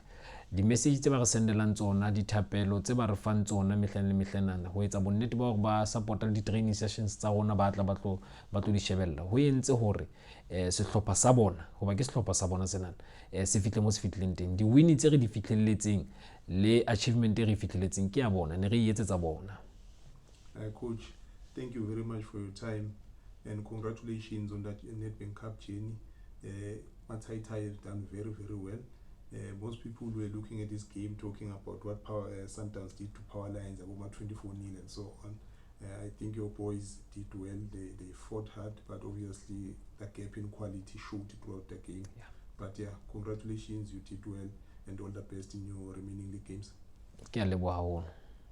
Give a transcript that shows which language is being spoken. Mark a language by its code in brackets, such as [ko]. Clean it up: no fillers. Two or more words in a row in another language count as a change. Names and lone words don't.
[st] Di-message tse ba re sendelang tsona, dithapelo tse ba re fang tsona mehleng le mehlenana ho etsa bonnete ba hore ba supporta di- [en] training sessions [st] tsa rona ba tla ba tlo di shebella, ho entse hore sehlopha sa bona hoba ke sehlopha sa bona senana se fihle mo se fihlileng teng. Di-win tse re di fihlelletseng le achievement e re fihlelletseng ke ya bona, ne re etsetsa bona. [en] Coach, thank you very much for your time and congratulations on that Nedbank Cup journey. Mathaithai has done very well. Most people were looking at this game talking about what Sundowns did to Power Lines, about 24-0 and so on. I think your boys did well. They fought hard, but obviously the gap in quality showed throughout the game. Yeah. But yeah, congratulations, you did well and all the best in your remaining league games. [st] Ke a leboha haholo.